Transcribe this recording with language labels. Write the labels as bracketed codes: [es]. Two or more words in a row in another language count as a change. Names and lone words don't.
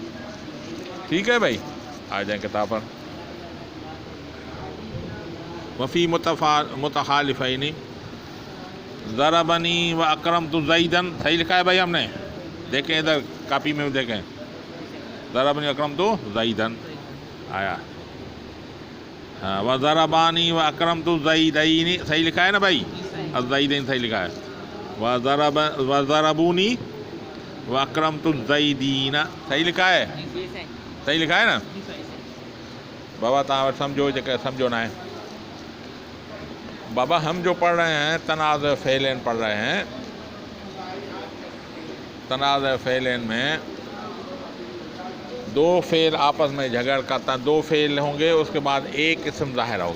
[ur] ٹھیک ہے بھائی، آ جائیں کتاب پر. [ar] وفی متخالفین ضربنی و اکرمت زیدن. [ur] صحیح لکھا ہے بھائی ہم نے؟ دیکھیں ادھر کاپی میں دیکھیں. [ar] ضربنی اکرمت زیدن آیا. [ur] ہاں، [ar] و ضربانی و اکرمت زیدین. [ur] صحیح لکھا ہے نا بھائی؟ الزیدین صحیح لکھا ہے. [ar] و ضربونی و اکرمت الزیدین. [ur] صحیح لکھا ہے؟ صحیح لکھا ہے نا بابا؟ [pa] تاں سمجھو جے سمجھو نہ ہے بابا. [ur] ہم جو پڑھ رہے ہیں تنازع فعلین پڑھ رہے ہیں. تنازع فعلین میں دو فعل آپس میں جھگڑ کرتا، دو فعل ہوں گے، اس کے بعد ایک اسم ظاہر ہوگا.